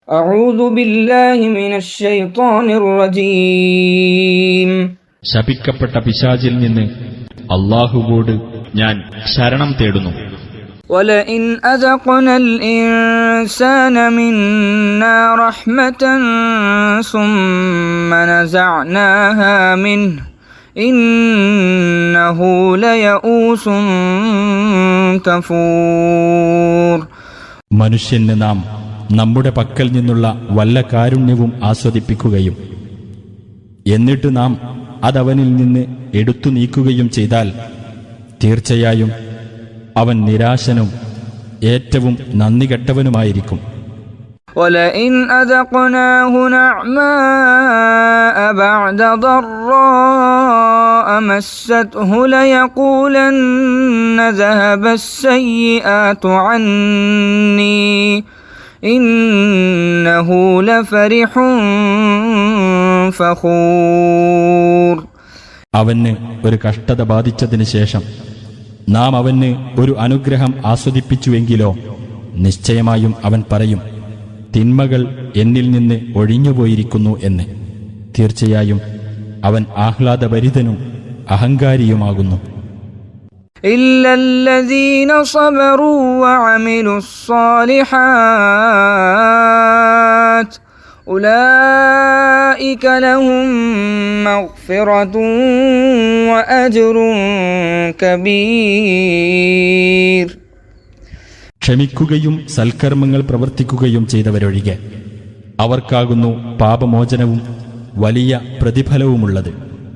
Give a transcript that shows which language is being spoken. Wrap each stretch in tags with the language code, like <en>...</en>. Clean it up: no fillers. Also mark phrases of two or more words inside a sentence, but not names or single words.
<ar>أعوذ بالله من الشيطان الرجيم.</ar> <ml>ശപിക്കപ്പെട്ട പിശാചിൽ നിന്ന് അല്ലാഹുവോട് ഞാൻ ശരണം തേടുന്നു.</ml> <ar>ولئن أذقنا الإنسان منا رحمة ثم نزعناها منه إنه ليئوس كفور.</ar> <ml>മനുഷ്യന് നാം നമ്മുടെ പക്കൽ നിന്നുള്ള വല്ല കാരുണ്യവും ആസ്വദിപ്പിക്കുകയും എന്നിട്ട് നാം അതവനിൽ നിന്ന് എടുത്തു നീക്കുകയും ചെയ്താൽ തീർച്ചയായും അവൻ നിരാശനും ഏറ്റവും നന്ദികെട്ടവനുമായിരിക്കും.</ml> <ar>وَلَئِنْ أَذَقْنَاهُ نَعْمَاءَ بَعْدَ ضَرَّاءَ مَسَّتْهُ لَيَقُولَنَّ ذَهَبَ السَّيِّئَاتُ عَنِّي إِنَّهُ لَفَرِحٌ فَخُورٌ.</ar> <ml>അവന് ഒരു കഷ്ടത ബാധിച്ചതിന് ശേഷം നാം അവന് ഒരു അനുഗ്രഹം ആസ്വദിപ്പിച്ചുവെങ്കിലോ നിശ്ചയമായും അവൻ പറയും, തിന്മകൾ എന്നിൽ നിന്ന് ഒഴിഞ്ഞുപോയിരിക്കുന്നു എന്ന്. തീർച്ചയായും അവൻ ആഹ്ലാദഭരിതനും അഹങ്കാരിയുമാകുന്നു.</ml> <ar>إلا الذين صبروا وعملوا الصالحات أولئك لهم مغفرة وأجر كبير.</ar> <ml>ക്ഷമിക്കുകയും സൽക്കർമ്മങ്ങൾ പ്രവർത്തിക്കുകയും ചെയ്തവരൊഴികെ അവർക്കാകുന്നു പാപമോചനവും വലിയ പ്രതിഫലവുമുള്ളത്.</ml>